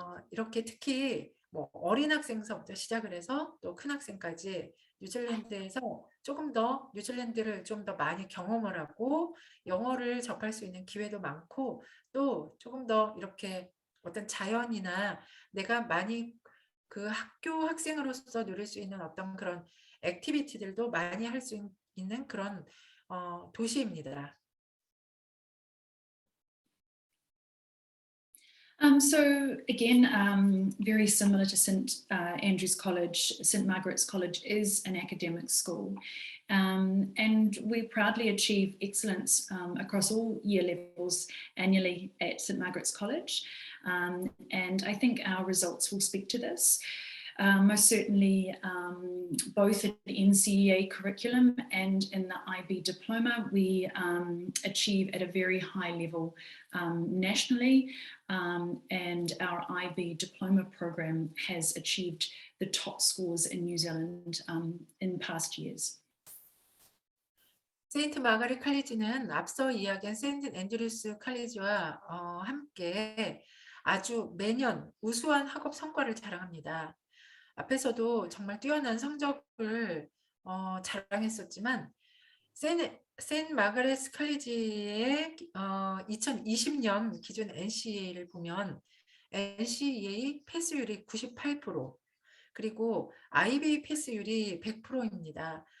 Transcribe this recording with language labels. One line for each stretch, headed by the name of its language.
Korean: 이렇게 특히 뭐 어린 학생서부터 시작을 해서 또 큰 학생까지 뉴질랜드에서 조금 더 뉴질랜드를 좀 더 많이 경험을 하고 영어를 접할 수 있는 기회도 많고 또 조금 더 이렇게 어떤 자연이나 내가 많이 그 학교 학생으로서 누릴 수 있는 어떤 그런 액티비티들도 많이 할 수 있는 그런 도시입니다.
English: So again, very similar to St Andrews College, St Margaret's College is an academic school, and we proudly achieve excellence across all year levels annually at St Margaret's College, and I think our results will speak to this. Most certainly, both in the NCEA curriculum and in the IB diploma, we achieve at a very high level nationally, and our IB diploma program has achieved the top scores in New Zealand in past years.
Korean: 세인트 마가렛 컬리지는 앞서 이야기한 세인트 앤드류스 컬리지와 함께 아주 매년 우수한 학업 성과를 자랑합니다. 앞에서도 정말 뛰어난 성적을 자랑했었지만 세인트 마가렛 컬리지의 2020년 기준 NCEA를 보면 NCEA 패스율이 98%, 그리고 IB 패스율이 100%입니다.